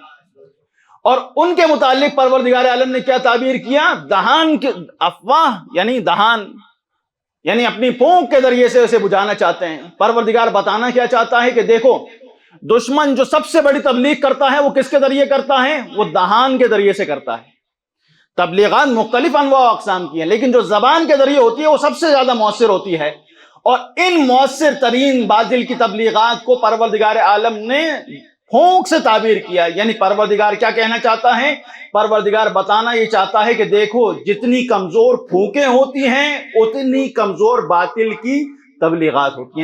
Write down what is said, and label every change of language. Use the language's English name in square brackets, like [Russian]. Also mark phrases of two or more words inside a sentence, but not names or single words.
[Urdu] اور ان کے متعلق پروردگار عالم نے کیا تعبیر کیا؟ دہان کے افواہ، یعنی دہان، یعنی اپنی پھونک کے ذریعے سے اسے بجھانا چاہتے ہیں۔ پروردگار بتانا کیا چاہتا ہے کہ دیکھو دشمن جو سب سے بڑی تبلیغ کرتا ہے وہ کس کے ذریعے کرتا ہے؟ وہ دہان کے ذریعے سے کرتا ہے۔ تبلیغات مختلف انواع و اقسام کی ہیں، لیکن جو زبان کے ذریعے ہوتی ہے وہ سب سے زیادہ مؤثر ہوتی ہے، اور ان مؤثر ترین باطل کی تبلیغات کو پروردگار عالم نے پھونک سے تعبیر کیا۔ یعنی پروردگار کیا کہنا چاہتا ہے؟ پروردگار بتانا یہ چاہتا ہے کہ دیکھو جتنی کمزور پھونکیں ہوتی ہیں اتنی کمزور باطل کی تبلیغات ہوتی ہیں۔